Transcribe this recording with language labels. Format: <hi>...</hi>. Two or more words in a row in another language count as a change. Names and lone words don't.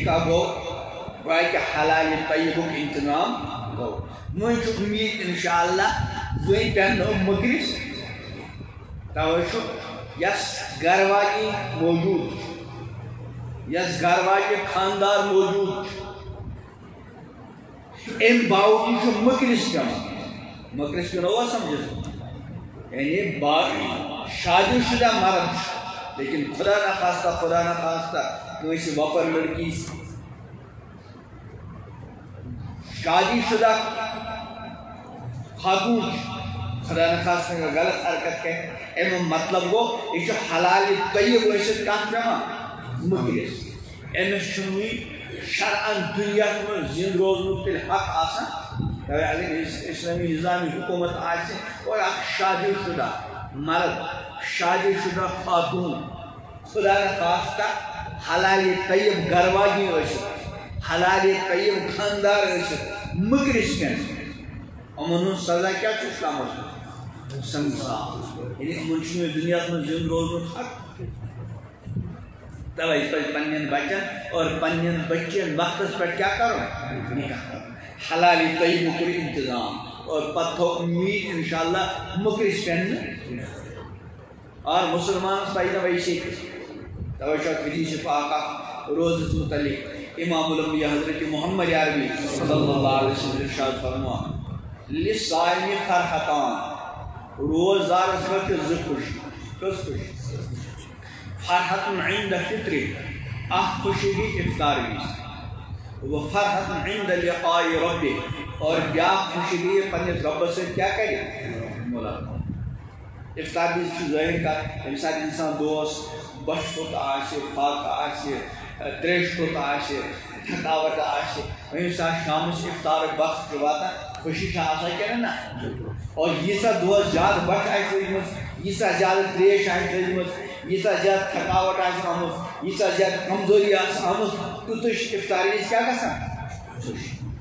<ks>نکاح گوٚو گویا کہِ حلالہِ طیبُک انتظام گوٚو وۄنۍ چھُ اُمید</ks> <ar>انشاء اللہ</ar> <ks>وۄنۍ پٮ۪نو مٔکرِس توے چھُ یس گرٕ واجِنۍ موجوٗد چھُ یس گرٕ واجہِ خاندار موجوٗد چھُ امہِ باوجوٗد چھُ مٔکرِس پٮ۪وان مٔکرِس پٮ۪نوا سمجھس یعنی شادی شدہ مرد چھُ لیکن خدا نخواستہ کٲنٛسہِ وۄپر لڑکی شادی شدہ خاتون خدا نخواستہ غلط حرکت کرِ امیُک مطلب گوٚو یہِ چھُ حلالہِ طیب ٲسِتھ کتھ پٮ۪وان مٔکرِس أمِس چھُنہٕ وٕنہِ شرعن دُنیاہس منٛز زِنٛدٕ روزنُک تیٚلہِ حق آسان اگر اسلامی نظامی حکومت آسہِ اور اکھ شادی شدہ مرد شادی شدہ خاتون خدا نخواستہ حلالہِ طیب گرٕ واجِنۍ ٲسِتھ حلالہِ طیب خاندار ٲسِتھ مٔکرِس پٮ۪ن یِمن ہُنٛد سزا کیٛاہ چھُ اسلامس منٛز سنگسار یعنی یِمن چھُنہٕ دُنیاہس منٛز زِنٛدٕ روزنُک حق توے پزِ پننٮ۪ن بچن اور پننٮ۪ن بچن وقتس پٮ۪ٹھ کیٛاہ کرُن نکاح کرُن حلالہِ طیبُک کوٚر انتظام اور پتہٕ تھوٚو اُمید</ks> <ar>انشاء اللہ</ar> <ks>مٔکرِس پٮ۪ن نہٕ اور مُسلمانس پزِ نہٕ ویسے توے چھُ اکھ حدیث پاک اکھ روزس متعلق امام الانبیاء حضرت محمد عربی</ks> <ar>صلی اللہ علیہ وسلم</ar> <ks>ارشاد فرماوان</ks> <ar>للصائم فرحتان</ar> <ks>روزدارس منٛز چھِ زٕ خوشی کۄس خوشی</ks> <ar>فرحت عند فطر</ar> <ks>اکھ خوشی گٔے افطار وِزِ</ks> <ar>وفرحت عند لقاء</ar> <ks>ربہِ اور بیاکھ خوشی گٔے پننِس رۄبس سۭتۍ کیٛاہ کرِ مُلاقات افطار وِزِ چھُ ظٲہر کتھ ییٚمہِ ساتہٕ انسان دوس بۄچھِ ہوٚت آسہِ فاقہٕ آسہِ تریش ہوٚت آسہِ تھکاوٹ آسہِ وۄنۍ ییٚمہِ ساتہٕ شامس افطارُک وقت چھُ واتان خوشی چھِ آسان کِنہٕ نہ اور ییٖژاہ دۄہس زیادٕ بۄچھِ آسہِ لٔجمٕژ ییٖژاہ زیادٕ تریش آسہِ لٔجمٕژ ییٖژاہ زیادٕ تھکاوٹ آسہِ آمٕژ ییٖژاہ زیادٕ کمزوری آسہِ آمٕژ تیوٗتاہ چھُ افطار وِزِ کیٛاہ گژھان خوشی</ks>